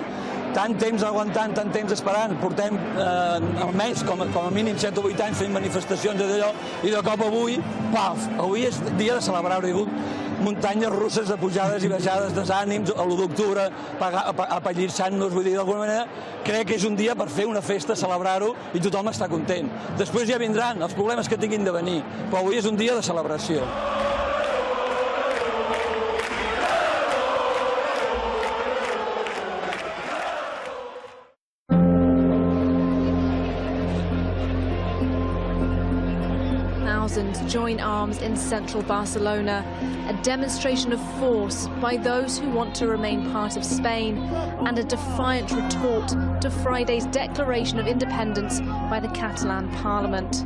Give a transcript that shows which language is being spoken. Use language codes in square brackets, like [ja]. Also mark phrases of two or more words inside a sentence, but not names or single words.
[ca] Tant temps aguantant, tant temps esperant, portem almenys com a mínim 7 o 8 anys fent manifestacions d'allò, i de cop avui, paf, avui és dia de celebrar, hi ha hagut muntanyes russes de pujades i baixades, desànims, a l'1 d'octubre, apallissant-nos, vull dir, d'alguna manera, crec que és un dia per fer una festa, celebrar-ho, i tothom està content. Després ja vindran els problemes que tinguin de venir, però avui és un dia de celebració. [en] Join arms in central Barcelona, a demonstration of force by those who want to remain part of Spain and a defiant retort to Friday's declaration of independence by the Catalan parliament.